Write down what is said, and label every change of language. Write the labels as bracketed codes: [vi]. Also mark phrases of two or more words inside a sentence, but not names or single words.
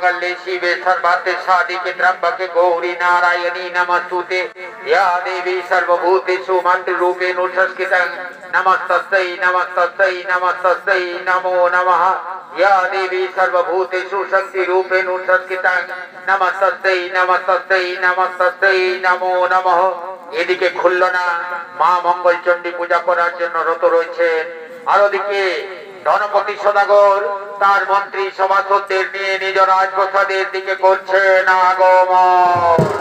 [sa] शिवे सर्वार्थे साधिके त्र्यंबके गौरी नारायणी नमस्तुते या देवी सर्वभूतेषु मंत्ररूपेण संस्कृतं नमस्तस्यै नमस्तस्यै नमस्तस्यै नमो नमः या देवी सर्वभूतेषु शक्तिरूपेण संस्कृतं नमस्तस्यै नमस्तस्यै नमस्तस्यै नमो नमः। [bn] এদিকে খুলল না, মা মঙ্গল চণ্ডী পূজা করার জন্য রত রয়েছেন। আর ওদিকে ধনপতি সদাগর তার মন্ত্রী সভাসদদের নিয়ে নিজ রাজপ্রাসাদের দিকে করছেন আগমন।